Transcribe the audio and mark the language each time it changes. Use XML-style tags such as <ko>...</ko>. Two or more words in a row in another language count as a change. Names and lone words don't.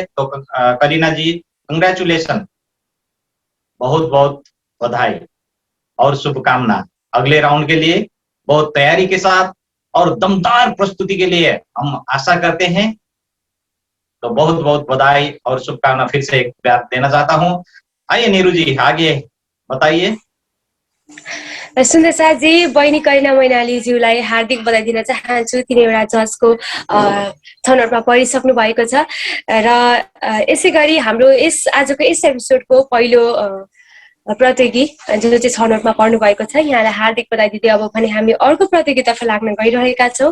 <hi>तो करीना जी, कंग्रेचुलेशन, बहुत बहुत बधाई और शुभकामना अगले राउंड के लिए। बहुत तैयारी के साथ और दमदार प्रस्तुति के लिए हम आशा करते हैं। तो बहुत बहुत बधाई और शुभकामना फिर से एक बार देना चाहता हूँ। आइए नीरू जी, आगे बताइए।</hi> <ne>सुन्दर साजी, बहिनी करिना मैनालीज्यूलाई हार्दिक बधाई दिन चाहन्छु। तिनैवटा जजको छनौटमा परिसक्नु भएको छ र यसै गरी हाम्रो आजको यस एपिसोडको पहिलो प्रतियोगी जो चाहिँ छनौटमा पर्नु भएको छ, यहाँलाई हार्दिक बधाई दिँदै अब भने हामी अर्को प्रतियोगितातर्फ लाग्न गइरहेका छौँ।</ne>